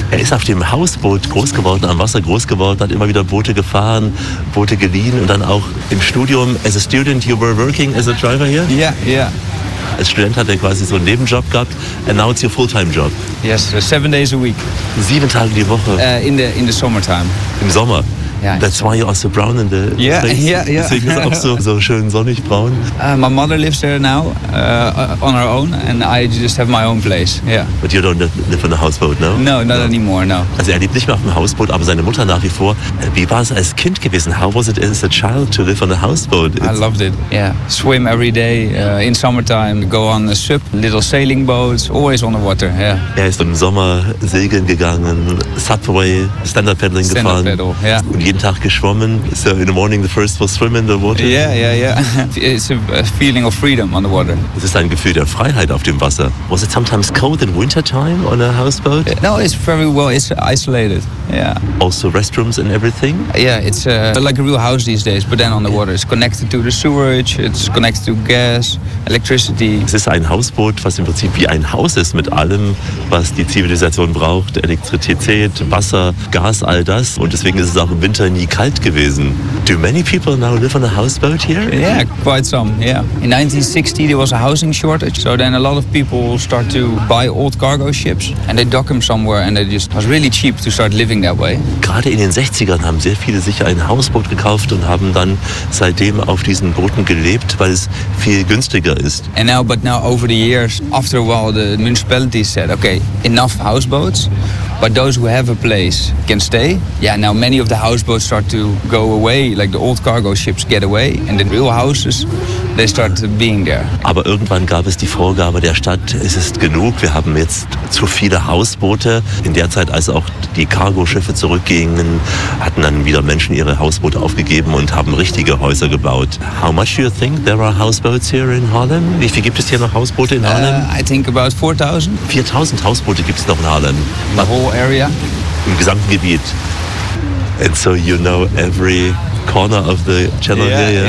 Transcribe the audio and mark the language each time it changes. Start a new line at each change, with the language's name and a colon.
German: Er ist auf dem Hausboot groß geworden, am Wasser groß geworden, hat immer wieder Boote gefahren, Boote geliehen und dann auch im Studium.
English: As a student, you were working as a driver here? Yeah.
German: Als Student hat er quasi so einen Nebenjob gehabt,
English: and now it's your full-time job. Yes, so 7 days a week.
German: 7 Tage die Woche.
English: In the summertime.
German: Im Sommer.
English: Yeah, that's why you're also brown in the face. Yeah.
German: Deswegen ist es auch so schön sonnig braun.
English: My mother lives there now on her own, and I just have my own place. Yeah. But you don't live on the houseboat, no? No, not anymore.
German: Also er lebt nicht mehr auf dem Hausboot, aber seine Mutter nach wie vor. Wie war es als Kind gewesen?
English: How was it as a child to live on a houseboat? I loved it. Yeah. Swim every day in summertime. Go on a ship, little sailing boats, always on the water. Yeah.
German: Er ist im Sommer segeln gegangen, Subway, Standard Paddling gefahren.
English: Standard Paddle. Yeah.
German: Jeden Tag geschwommen.
English: So in the morning the first will swim in the water. Yeah. It's a feeling of freedom on the water.
German: Es ist ein Gefühl der Freiheit auf dem Wasser.
English: Was it sometimes cold in winter time on a houseboat? No, it's very well. It's isolated. Yeah. Also restrooms and everything? Yeah, it's like a real house these days, but then on the water. It's connected to the sewage. It's connected to gas, electricity.
German: Es ist ein Hausboot, was im Prinzip wie ein Haus ist mit allem, was die Zivilisation braucht: Elektrizität, Wasser, Gas, all das. Und deswegen ist es auch im Winter nie kalt gewesen.
English: Do many people now live on a houseboat here? Yeah, quite some, yeah. In 1960 there was a housing shortage, so then a lot of people start to buy old cargo ships and they dock them somewhere and it just was really cheap to start living that way.
German: Gerade in den 60ern haben sehr viele sich ein Hausboot gekauft und haben dann seitdem auf diesen Booten gelebt, weil es viel günstiger ist.
English: And now, but now over the years, after a while the municipalities said, okay, enough houseboats. But those who have a place can stay. Yeah, now many of the houseboats start to go away, like the old cargo ships get away, and the real houses, they start being there.
German: Aber irgendwann gab es die Vorgabe der Stadt, es ist genug, wir haben jetzt zu viele Hausboote. In der Zeit, als auch die Cargo-Schiffe zurückgingen, hatten dann wieder Menschen ihre Hausboote aufgegeben und haben richtige Häuser gebaut.
English: How much do you think there are houseboats here in Harlem?
German: Wie viel gibt es hier noch Hausboote in Harlem?
English: I think about 4,000.
German: 4,000 Hausboote gibt es noch in Harlem.
English: Area.
German: Im gesamten Gebiet.
English: And so you know every corner of the channel here.